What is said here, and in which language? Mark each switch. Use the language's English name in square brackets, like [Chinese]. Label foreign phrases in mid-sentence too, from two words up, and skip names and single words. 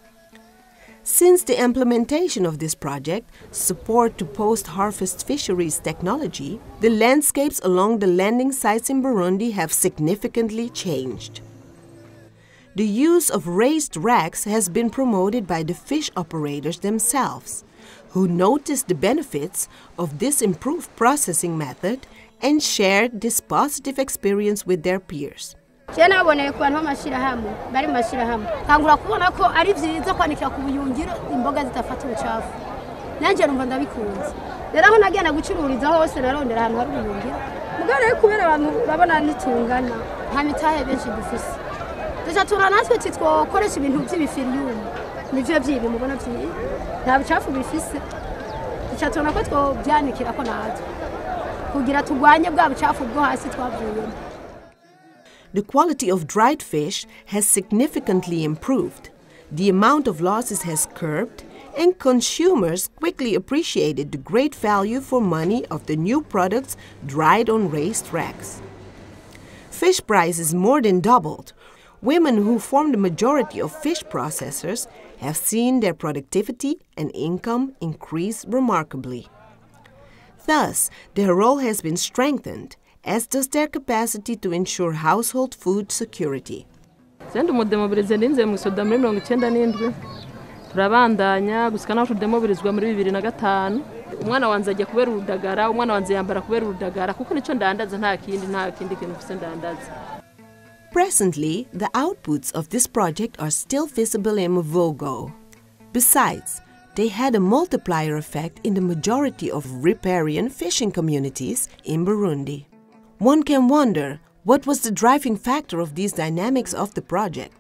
[English] Since the implementation of this project, support to post-harvest fisheries technology, the landscapes along the landing sites in Burundi have significantly changed. The use of raised racks has been promoted by the fish operators themselves, who noticed the benefits of this improved processing method and shared this positive experience with their peers. [Rundi] Naboneye ku bantu b'amashirahamwe bari mu mashirahamwe kangura kubona ko ari vyiza kwanikira ku buyungiro imboga zitafata ubucafu nanje numva ndabikunze rero aho nagenda gucururiza hose narondera ahantu hari ubuyungiro mugare kubera abantu babona nitungana nta mitahe benshi dufise ducatura natwe titwokoresha ibintu by'ibifiriyumu nivyo byibi mubona byibi nta bucafu bifise ducatura ko twobyanikira ko natwe kugira tugwanye bwa bucafu bwo hasi twavuyemo. [English] The quality of dried fish has significantly improved, the amount of losses has curbed, and consumers quickly appreciated the great value for money of the new products dried on raised racks. Fish prices more than doubled. Women who form the majority of fish processors have seen their productivity and income increase remarkably. Thus, their role has been strengthened, as does their capacity to ensure household food security. [Rundi] Umudemobilize ninze mu soda muri 97 turabandanya gusika naho tudemobilizwa muri 2005 umwana wanze ajya kubera urudagara umwana wanze yambara kubera urudagara kuko nico ndandaza nta kindi kintu fise ndandaza. [English] Presently, the outputs of this project are still visible in Mvogo. Besides, they had a multiplier effect in the majority of riparian fishing communities in Burundi. One can wonder, what was the driving factor of these dynamics of the project?